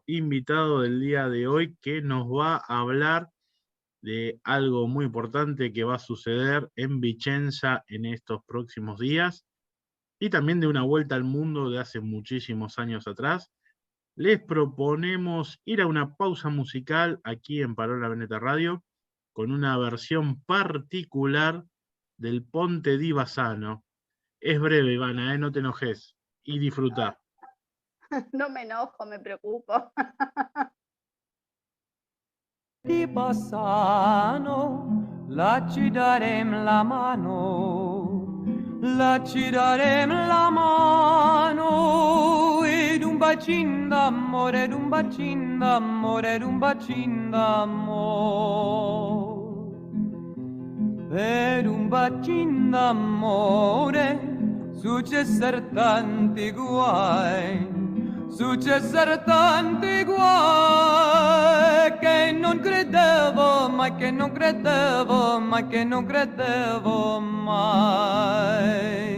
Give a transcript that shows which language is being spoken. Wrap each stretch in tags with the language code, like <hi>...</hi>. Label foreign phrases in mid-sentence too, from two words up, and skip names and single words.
<es>invitado del día de hoy, que nos va a hablar de algo muy importante que va a suceder en Vicenza en estos próximos días, y también de una vuelta al mundo de hace muchísimos años atrás, les proponemos ir a una pausa musical aquí en Parola Veneta Radio, con una versión particular del Ponte di Bassano. Es breve, Ivana, no te enojes, y disfrutá. No me enojo, me preocupo.</es> <it>Di Bassano, là ci darem la mano, là ci darem la mano, ed un bacin d'amore, ed un bacin d'amore, ed un bacin d'amore, ed un bacin d'amore, successer tanti guai, successero tanti guai che non credevo mai, che non credevo mai, che non credevo mai.</it>